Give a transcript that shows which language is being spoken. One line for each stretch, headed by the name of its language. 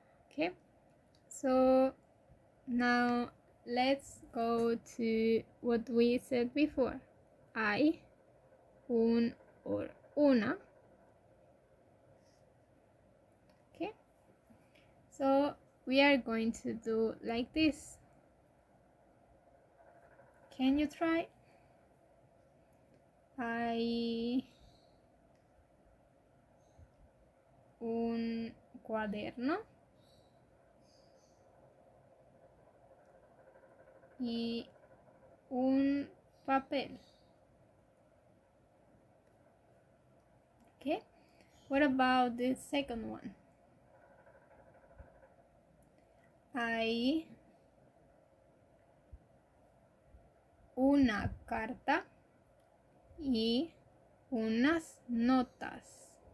English: Okay, so now let's go to what we said before.
Spanish: Hay, un or una.
English: Okay, so we are going to do like this. Can you try?
Spanish: Hay un cuaderno y un papel.
English: Okay, what about the second one?
Spanish: Hay una carta y unas notas.